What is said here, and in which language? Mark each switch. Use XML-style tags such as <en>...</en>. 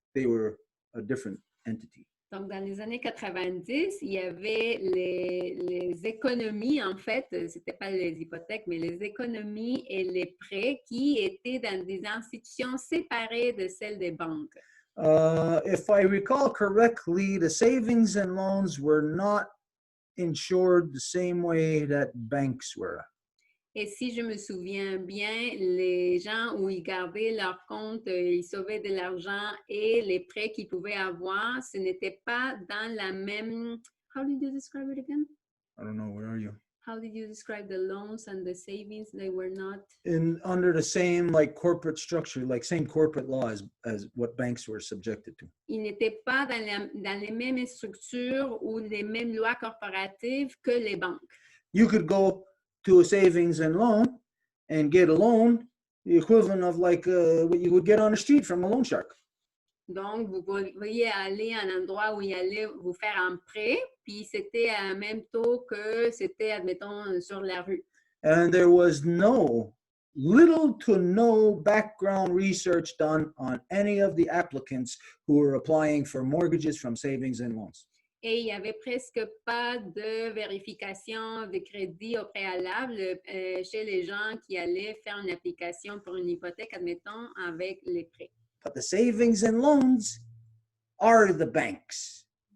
<en>They were a different entity.</en> <fr>Donc, dans les années 90, il y avait les économies, en fait, c'était pas les hypothèques, mais les économies et les prêts qui étaient dans des institutions séparées de celles des banques.</fr> <en>If I recall correctly, the savings and loans were not insured the same way that banks were.</en> <fr>Et si je me souviens bien, les gens où ils gardaient leur compte, ils sauvaient de l'argent et les prêts qu'ils pouvaient avoir, ce n'était pas dans la même...</fr> <en>How did you describe it again? I don't know, where are you? How did you describe the loans and the savings? They were not... Under the same like corporate structure, like same corporate law as what banks were subjected to.</en> <fr>Ils n'étaient pas dans les mêmes structures ou les mêmes lois corporatives que les banques.</fr> <en>You could go to a savings and loan and get a loan, the equivalent of like what you would get on the street from a loan shark.</en> <fr>Donc, vous pourriez aller à un endroit où il allait vous faire un prêt, puis c'était à un même taux que c'était, admettons, sur la rue.</fr> <en>And there was little to no background research done on any of the applicants who were applying for mortgages from savings and loans.</en> <fr>Et il n'y avait presque pas de vérification de crédit au préalable chez les gens qui allaient faire une application pour une hypothèque, admettons, avec les prêts.</fr> <en>But the savings and loans are the banks.</en>